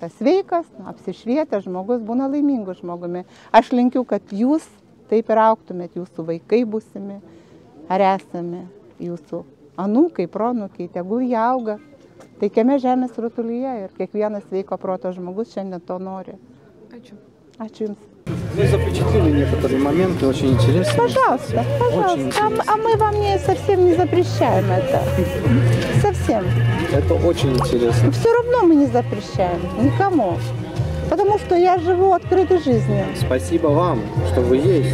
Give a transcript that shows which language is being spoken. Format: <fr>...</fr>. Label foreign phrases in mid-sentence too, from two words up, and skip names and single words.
<lt>Sveikas, apsišvietęs žmogus būna laimingu žmogumi. Aš linkiu, kad jūs taip ir augtumėt, jūsų vaikai būsimi, ar esame jūsų anūkai, proanūkiai, tegul jie auga taikiame žemės rutulyje ir kiekvienas sveiko proto žmogus šiandien to nori. Ačiū. Ačiū Jums.</lt> <ru>Вы запечатлели некоторые моменты, очень интересные. Пожалуйста. А мы вам совсем не запрещаем это. Совсем. Это очень интересно. Все равно мы не запрещаем никому. Потому что я живу открытой жизнью. Спасибо вам, что вы есть.</ru>